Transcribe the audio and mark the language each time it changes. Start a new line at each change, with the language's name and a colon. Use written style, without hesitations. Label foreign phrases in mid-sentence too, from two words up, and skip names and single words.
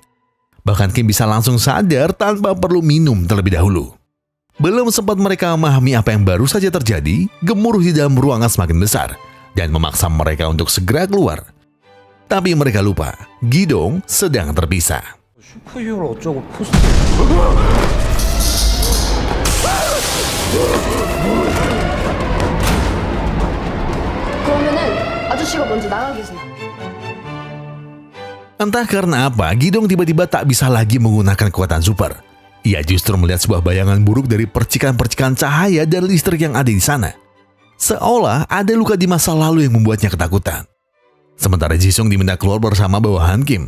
Indonesian: Bahkan Kim bisa langsung sadar tanpa perlu minum terlebih dahulu. Belum sempat mereka memahami apa yang baru saja terjadi, gemuruh di dalam ruangan semakin besar dan memaksa mereka untuk segera keluar. Tapi mereka lupa, Gidong sedang terpisah.
Korean: 슈퍼히어로 어쩌고 포스트. 그러면은 아저씨가 먼저 나가 계세요.
Indonesian: Entah karena apa, Gidong tiba-tiba tak bisa lagi menggunakan kekuatan super. Ia justru melihat sebuah bayangan buruk dari percikan-percikan cahaya dan listrik yang ada di sana. Seolah ada luka di masa lalu yang membuatnya ketakutan. Sementara Jisung diminta keluar bersama bawahan Kim.